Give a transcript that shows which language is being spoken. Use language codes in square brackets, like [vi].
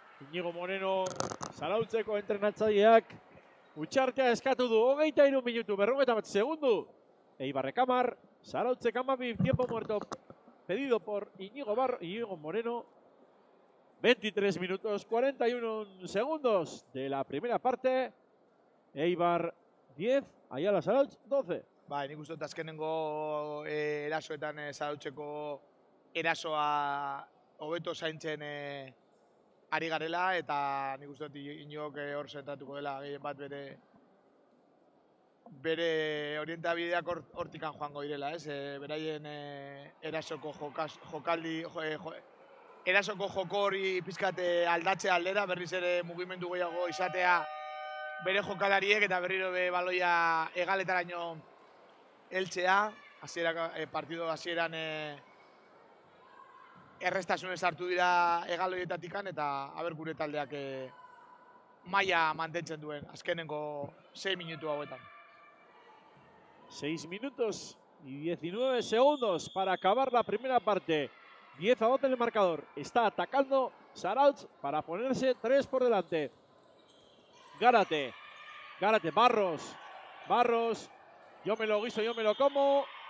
[eu] Iñigo Moreno, Zarautzeko entrenatzaileak, utxartea eskatu du, 23 minutu, 41 segundu. [es] Eibar Recamar, Zarautze Camavi, tiempo muerto pedido por Iñigo Moreno. 23 minutos, 41 segundos de la primera parte. Eibar 10, Ayala Zarautz 12. [eu] Bai, nik uste dut azkenengo erasoetan Zarautzeko erasoa hobeto zaintzen ari garela, eta nik uste dut Iñigok hor zentratuko dela gehien bat bere orientabideak hortikan joango direla, ez? Beraien erasoko jokaldi, erasoko joko hori pizkat aldatze aldera, berriz ere mugimendu gehiago izatea bere jokalariek eta berriro baloia egaletaraino heltzea, partido hasieran errestasunez hartu dira egaloietatikan eta aber gure taldeak maila mantentzen duen azkenengo 6 minutu hauetan. [es] 6 minutos y 19 segundos para acabar la primera parte. 10-12 en el marcador. Está atacando Zarautz para ponerse 3 por delante. Gárate, Barros, yo me lo guiso, yo me lo como.